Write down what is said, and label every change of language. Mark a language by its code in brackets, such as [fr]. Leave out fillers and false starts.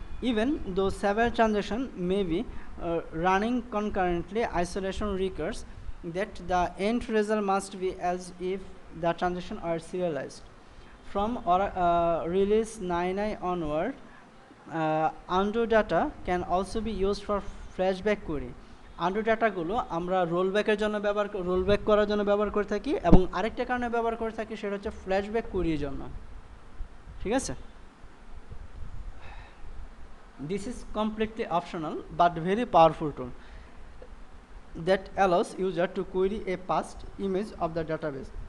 [en] Even though several transaction may be running concurrently, isolation requires that the end result must be as if the transaction are serialized. From release 9i onward, undo data can also be used for flashback query. [bn] Undo ডাটাগুলো আমরা রোলব্যাকের জন্য rollback করার জন্য ব্যবহার করে থাকি এবং আরেকটা কারণে ব্যবহার করে থাকি, সেটা হচ্ছে ফ্ল্যাশব্যাক কুইরির জন্য, ঠিক আছে? [en] This is completely optional but very powerful tool that allows user to query a past image of the database.